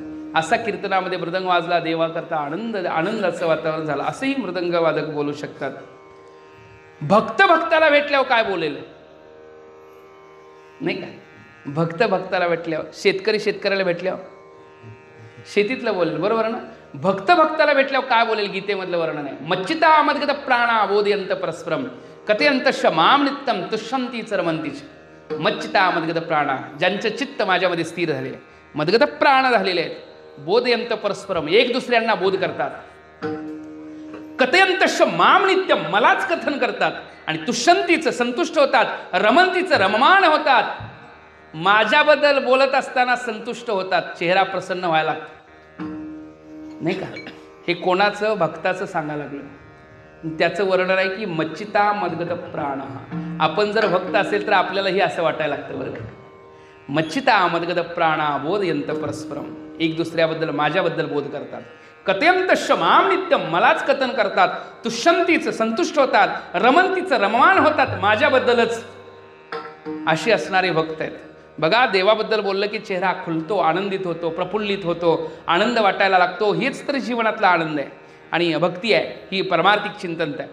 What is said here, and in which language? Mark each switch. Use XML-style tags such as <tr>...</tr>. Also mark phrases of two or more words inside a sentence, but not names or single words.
<mr>असा कीर्तनामध्ये मृदंग वाजला, देवा करता आनंदाचं वातावरण झालं, असंही मृदंगवादक बोलू शकतात. भक्ताला भेटल्यावर काय बोलेल नाही का? भक्ताला भेटल्यावर, शेतकऱ्याला भेटल्यावर शेतीतलं बोलेल, बरोबर ना? भक्ताला भेटल्यावर काय बोलेल? गीतेमधलं वर्णन आहे.</mr> <sa>मच्चिता मद्गत प्राणा बोधयंत परस्परम कथयंत शमाम नित्यम तुष्यंती चरमंतीच. मच्चिता मद्गत प्राणा,</sa> <mr>ज्यांचं चित्त माझ्यामध्ये स्थिर झाले,</mr> <sa>मद्गत प्राण</sa> <mr>झालेले आहेत,</mr> <sa>बोधयंत परस्परम,</sa> <mr>एक दुसऱ्यांना बोध करतात.</mr> <sa>कथयंतश माम नित्यम,</sa> <mr>मलाच कथन करतात. आणि तुष्यंतीचं संतुष्ट होतात, रमंतीचं रममान होतात. माझ्याबद्दल बोलत असताना संतुष्ट होतात, चेहरा प्रसन्न व्हायला नाही का? हे कोणाचं? भक्ताचं सांगायला लागलं. त्याचं वर्णन आहे की</mr> <sa>मच्चिता मद्गत प्राण.</sa> <mr>आपण जर भक्त असेल तर आपल्यालाही असं वाटायला लागतं बरं का.</mr> <sa>मच्चिता मद्गत प्राणा बोधयंत परस्परम,</sa> <mr>एक दुसऱ्याबद्दल माझ्याबद्दल बोध करतात.</mr> <sa>कथयंतश माम नित्यम,</sa> <mr>मलाच कथन करतात. तुष्यंतीचं संतुष्ट होतात, रमंतीचं रममान होतात माझ्याबद्दलच. अशी असणारे भक्त आहेत. बघा, देवाबद्दल बोललं की चेहरा खुलतो, आनंदित होतो, प्रफुल्लित होतो, आनंद वाटायला लागतो. हेच तर जीवनातला आनंद आहे. आणि भक्ती आहे ही परमार्थिक चिंतन आहे.</mr>